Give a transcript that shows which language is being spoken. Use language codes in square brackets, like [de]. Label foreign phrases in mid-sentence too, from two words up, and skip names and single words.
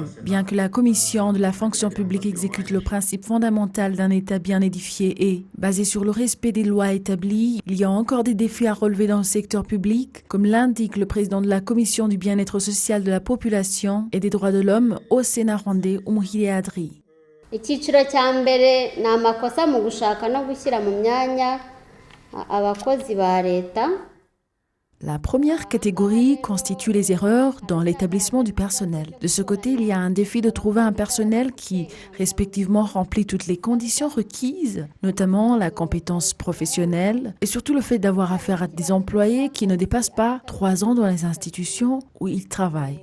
[fr] Bien que la Commission de la fonction publique exécute le principe fondamental d'un État bien édifié et basé sur le respect des lois établies, il y a encore des défis à relever dans le secteur public, comme l'indique le président de la Commission du bien-être social de la population et des droits de l'homme au Sénat rwandais, Adri. [rw] Icyiciro cya mbere ni amakosa mu gushaka no gushyira mu myanya abakozi ba leta. [fr] La première catégorie constitue les erreurs dans l'établissement du personnel. De ce côté, il y a un défi de trouver un personnel qui, respectivement, remplit toutes les conditions requises, notamment la compétence professionnelle et surtout le fait d'avoir affaire à des employés qui ne dépassent pas 3 ans dans les institutions où ils travaillent.